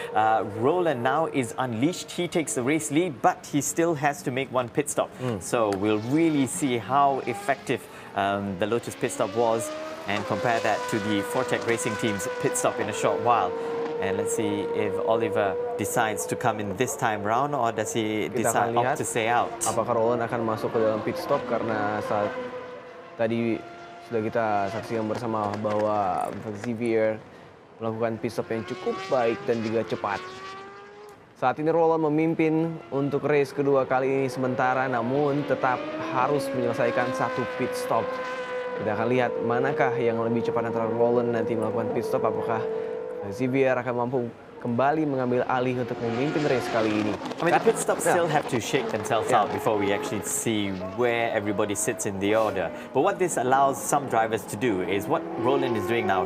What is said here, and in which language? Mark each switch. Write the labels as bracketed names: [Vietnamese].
[English] Roland now is unleashed. He takes the race lead, but he still has to make one pit stop. So we'll really see how effective the Lotus pit stop was, and compare that to the Fortec Racing team's pit stop in a short while. And let's see if Oliver decides to come in this time round, or does he decide opt to stay out? [Indonesian] Apakah Roland akan masuk ke dalam pit stop, karena saat tadi sudah kita saksikan bersama bahwa Xavier melakukan pit stop yang cukup baik dan juga cepat. Saat ini Roland memimpin untuk race kedua kali ini sementara, namun tetap harus menyelesaikan satu pit stop. Kita akan lihat manakah yang lebih cepat antara Roland nanti melakukan pit stop, apakah Xavier akan mampu kembali mengambil alih untuk memimpin race kali ini. [English] I mean, the pit stops still have to shake themselves out before we actually see where everybody sits in the order. But what this allows some drivers to do is what Roland is doing now.